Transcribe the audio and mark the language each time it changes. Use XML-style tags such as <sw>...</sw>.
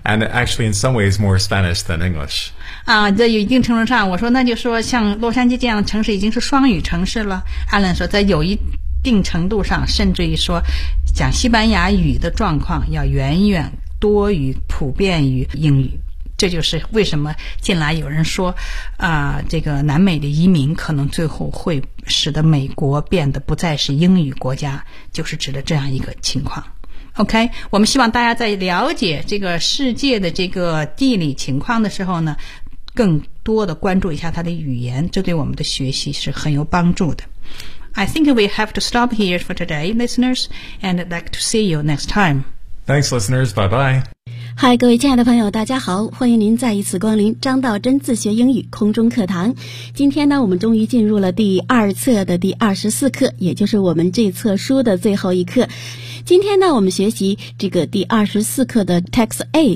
<en>And actually, in some ways, more Spanish than English.</en> <zh>在有一定程度上，我说那就说像洛杉矶这样的城市已经是双语城市了。 Alan 说，在有一定程度上，甚至于说讲西班牙语的状况要远远多于普遍于英语。这就是为什么近来有人说，这个南美的移民可能最后会使得美国变得不再是英语国家，就是指的这样一个情况。 OK， 我们希望大家在了解这个世界的这个地理情况的时候呢，更多的关注一下它的语言，这对我们的学习是很有帮助的。</zh> <en>I think we have to stop here for today, listeners, and I'd like to see you next time. Thanks, listeners. Bye bye.</en> <zh>嗨，各位亲爱的朋友，大家好，欢迎您再一次光临张道真自学英语空中课堂。今天呢，我们终于进入了第二册的第24课，也就是我们这册书的最后一课。今天呢，我们学习这个第24课的 Text A。</zh>